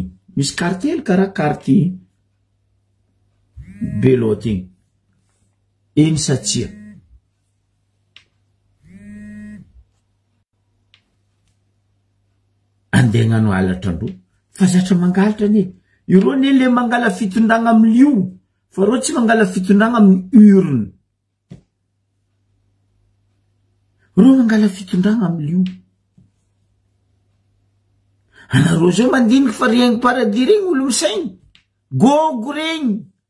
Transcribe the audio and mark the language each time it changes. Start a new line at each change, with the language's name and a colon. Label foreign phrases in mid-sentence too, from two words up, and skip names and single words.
Malagasy: Misy kartely karaha karty beloty igny. Eny sa tsia. Andeha gnano alatra andro. Fa zatra mangalatra ne. Iro ne le mangala fitondragna amin'io. Fa ro tsy mangala fitondragna amin'ny urne. Ro mangala fitondragna amin'io. Anareo zao mandiniky fa riaingo paradis regny olo misaigny.